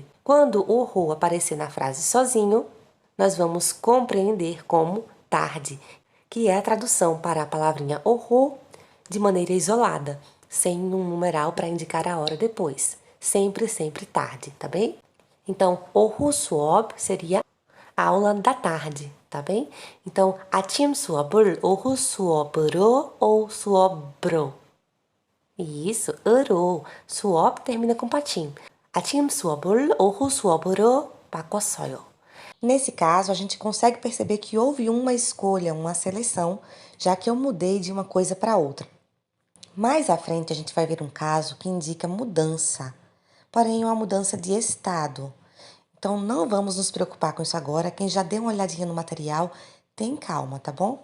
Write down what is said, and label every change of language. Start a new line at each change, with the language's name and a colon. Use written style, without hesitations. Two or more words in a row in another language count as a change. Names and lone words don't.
Portuguese: Quando o ru aparecer na frase sozinho, nós vamos compreender como tarde, que é a tradução para a palavrinha o ru de maneira isolada, sem um numeral para indicar a hora depois. Sempre, sempre tarde, tá bem? Então,
Korean: 오후 수업
Portuguese: seria aula da tarde, tá bem? Então,
Korean: 아침 수업을 오후 수업으로 ou 수업으로.
Portuguese: Isso, 으로. 수업 termina com patim.
Korean: 아침 수업을 오후 수업으로 바꿨어요.
Portuguese: Nesse caso, a gente consegue perceber que houve uma escolha, uma seleção, já que eu mudei de uma coisa para outra. Mais à frente, a gente vai ver um caso que indica mudança, porém uma mudança de estado. Então, não vamos nos preocupar com isso agora. Quem já deu uma olhadinha no material, tem calma, tá bom?